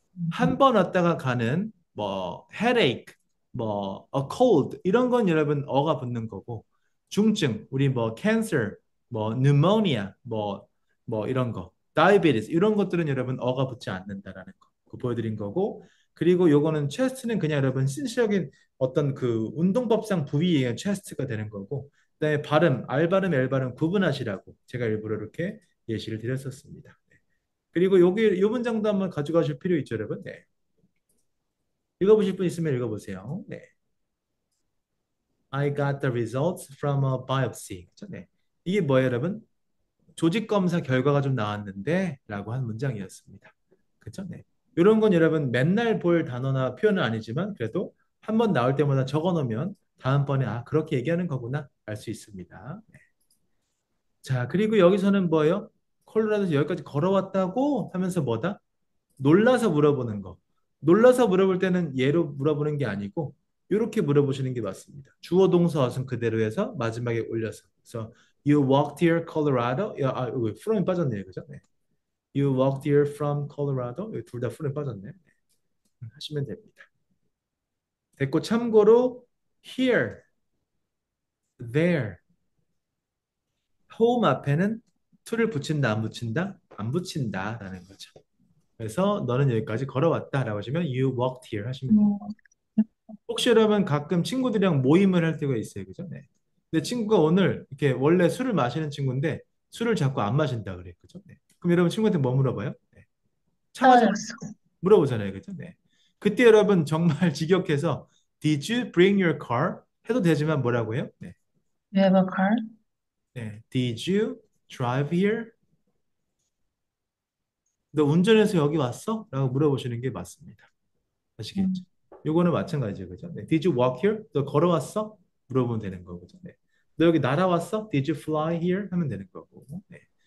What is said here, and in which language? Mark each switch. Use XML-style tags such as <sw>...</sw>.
<ko>한 번 왔다가 가는 뭐 headache, 뭐 a cold 이런 건 여러분 어가 붙는 거고 중증 우리 뭐 cancer, 뭐 pneumonia, 뭐 이런 거 diabetes 이런 것들은 여러분 어가 붙지 않는다라는 거 그거 보여드린 거고 그리고 요거는 체스트는 그냥 여러분 신체적인 어떤 그 운동법상 부위의 체스트가 되는 거고 그다음에 발음 R 발음 L 발음 구분하시라고 제가 일부러 이렇게 예시를 드렸었습니다. 그리고 여기 요 문장도 한번 가져가실 필요 있죠, 여러분. 네. 읽어보실 분 있으면 읽어보세요. 네.</ko> <en>I got the results from a biopsy.</en> <ko>그쵸? 네. 이게 뭐예요, 여러분? 조직 검사 결과가 좀 나왔는데 라고 한 문장이었습니다. 그쵸? 네. 이런 건 여러분 맨날 볼 단어나 표현은 아니지만 그래도 한 번 나올 때마다 적어 놓으면 다음번에 아, 그렇게 얘기하는 거구나 알 수 있습니다. 네. 자, 그리고 여기서는 뭐예요? 콜로라도에서 여기까지 걸어왔다고 하면서 뭐다? 놀라서 물어보는 거. 놀라서 물어볼 때는 예로 물어보는 게 아니고 이렇게 물어보시는 게 맞습니다. 주어 동사 어순 그대로 해서 마지막에 올려서. 그래서</ko> <en>You walked here, Colorado.</en> <ko>야, from이 빠졌네요, 그죠? 네.</ko> <en>You walked here from Colorado.</en> <ko>둘 다 from이 빠졌네. 네. 하시면 됩니다. 됐고 참고로 here, there, home 앞에는 to를 붙인다, 안 붙인다? 안 붙인다라는 거죠. 그래서 너는 여기까지 걸어왔다라고 하시면</ko> <en>you walked here</en> <ko>하시면 됩니다. 음, 혹시 여러분 가끔 친구들이랑 모임을 할 때가 있어요. 그죠? 네. 근데 친구가 오늘 이렇게 원래 술을 마시는 친구인데 술을 자꾸 안 마신다 그래요. 그죠? 네. 그럼 여러분 친구한테 뭐 물어봐요? 네. 차 마셔 떨어졌어. 물어보잖아요. 그죠? 네. 그때 여러분 정말 직역해서</ko> <en>Did you bring your car?</en> <ko>해도 되지만 뭐라고 해요? 네.</ko> <en>You have a car? 네. Did you drive here?</en> <ko>너 운전해서 여기 왔어? 라고 물어보시는 게 맞습니다. 아시겠죠? 음, 요거는 마찬가지죠. 그죠? 네.</ko> <en>Did you walk here?</en> <ko>너 걸어왔어? 물어보면 되는 거죠. 네. 너 여기 날아왔어?</ko> <en>Did you fly here?</en> <ko>하면 되는 거고. 네.</ko>